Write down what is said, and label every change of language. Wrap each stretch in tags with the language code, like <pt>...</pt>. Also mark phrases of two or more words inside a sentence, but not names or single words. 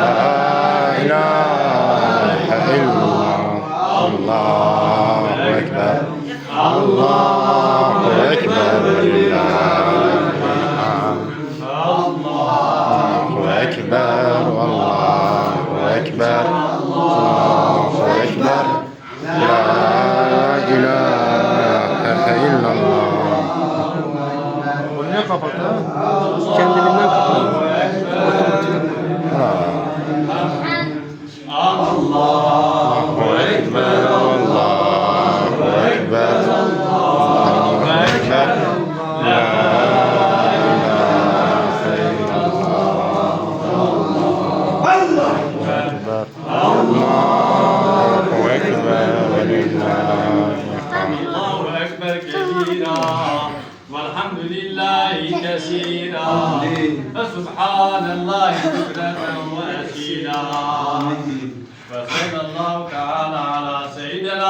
<ar>إله إلا الله أكبر الله أكبر الله أكبر الله أكبر الله أكبر لا إله إلا الله.</ar> <tr>Ne kapattı? Kendiliğinden kapattı.</tr> <ar>الله أكبر الله أكبر الله أكبر لا إله إلا الله الله أكبر الله أكبر ولله الحمد. الله أكبر كبيرا والحمد لله كثيرا فسبحان الله بكرة وأصيلا وصلى الله تعالى على سيدنا</ar>